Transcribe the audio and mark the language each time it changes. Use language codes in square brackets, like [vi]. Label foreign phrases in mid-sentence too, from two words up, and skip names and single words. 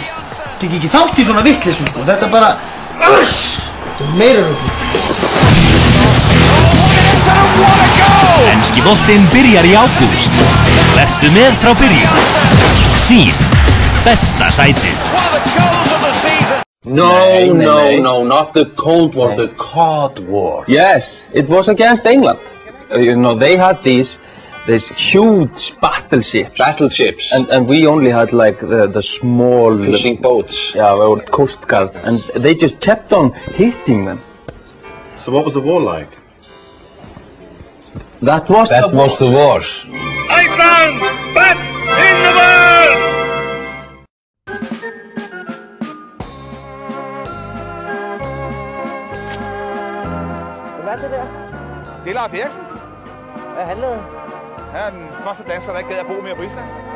[is] Þú ekki þátt í svona vitleysu og þetta bara, þetta meira rugli. Enski boltinn byrjar í ágúst. Vertu með frá byrjun. Sín, besta sætið. [en] No, not the Cold War, the Cod War. Yes, it was against England. They had these huge battleships. And we only had like the small fishing boats. Yeah, or Coast Guard, and they just kept on hitting them. So what was the war like? That was the war. Iceland, best in the world! [da] Hvad er det der? Det er Lars Eriksen. Hvad handler det? Han er den første dansker, der ikke gad at bo mere på Ísland.